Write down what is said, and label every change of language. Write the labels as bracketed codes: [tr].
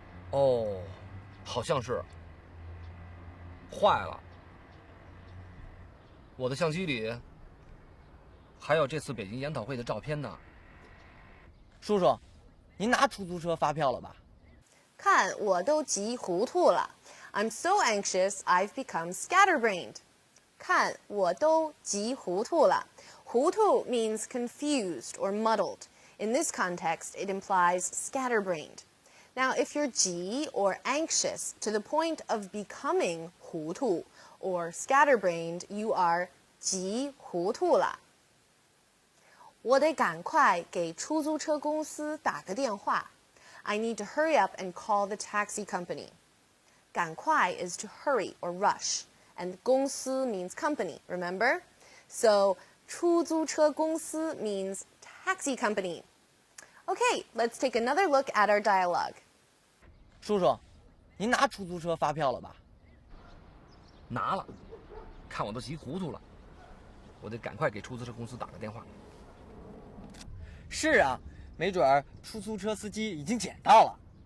[zh] 哦，好像是。坏了，我的相机里还有这次北京研讨会的照片呢。叔叔，您拿出租车发票了吧？看，我都急糊涂了。 [en] I'm so anxious, I've become scatterbrained. [zh] 看，我都急糊涂了。 [en] 糊涂 means confused or muddled. In this context, it implies scatterbrained. Now, if you're 急 or anxious to the point of becoming 糊涂 or scatterbrained, you are 急糊涂了。 [zh] 我得赶快给出租车公司打个电话。 [en] I need to hurry up and call the taxi company. 赶快 is to hurry or rush, and 公司 means company, remember? So 出租车公司 means taxi company. Okay, let's take another look at our dialogue. [zh] 叔叔，您拿出租车发票了吧？拿了，看我都急糊涂了，我得赶快给出租车公司打个电话。是啊，没准儿出租车司机已经捡到了。